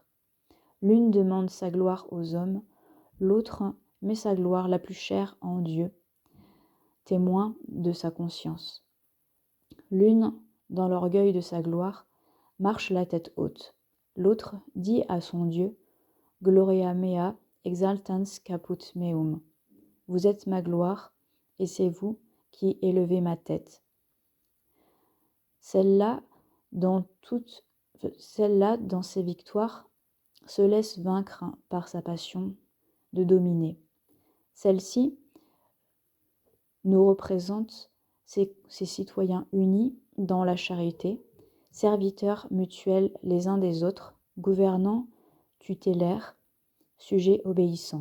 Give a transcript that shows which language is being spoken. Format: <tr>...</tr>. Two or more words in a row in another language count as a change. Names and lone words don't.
<fr>L'une demande sa gloire aux hommes, l'autre met sa gloire la plus chère en Dieu, témoin de sa conscience. L'une, dans l'orgueil de sa gloire, marche la tête haute. L'autre dit à son Dieu,</fr> <la>Gloria mea exaltans caput meum.</la> <fr>Vous êtes ma gloire, et c'est vous qui élevez ma tête. Celle-là, dans ses victoires, se laisse vaincre par sa passion de dominer. Celle-ci nous représente ses citoyens unis dans la charité, serviteurs mutuels les uns des autres, gouvernants tutélaires, sujets obéissants.</fr>